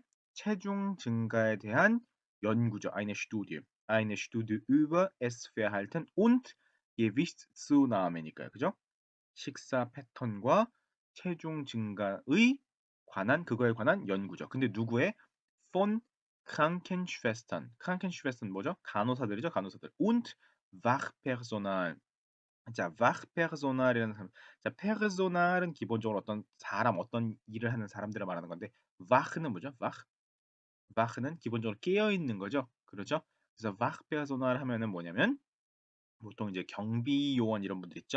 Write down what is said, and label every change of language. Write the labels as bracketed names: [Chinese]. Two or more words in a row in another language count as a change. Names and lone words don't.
[Korean] 체중 증가에 대한 연구죠. [German] Eine Studie. Eine Studie über Essverhalten und Gewichtszunahme니까요. [Korean] 그죠? 식사 패턴과 체중 증가의 관한 그거에 관한 연구죠. 근데 누구의? [German] von Krankenschwestern. [Korean] Krankenschwestern 뭐죠? 간호사들이죠, 간호사들. [German] und Wachpersonal. [Korean] 자, Wachpersonal이라는 사람. 자, Personal은 기본적으로 어떤 사람, 어떤 일을 하는 사람들을 말하는 건데, Wach는 뭐죠? Wach. Wach는 기본적으로 깨어 있는 거죠. 그렇죠? 그래서 Wachpersonal 하면은 뭐냐면 보통 이제 경비요원 이런 분들 있죠?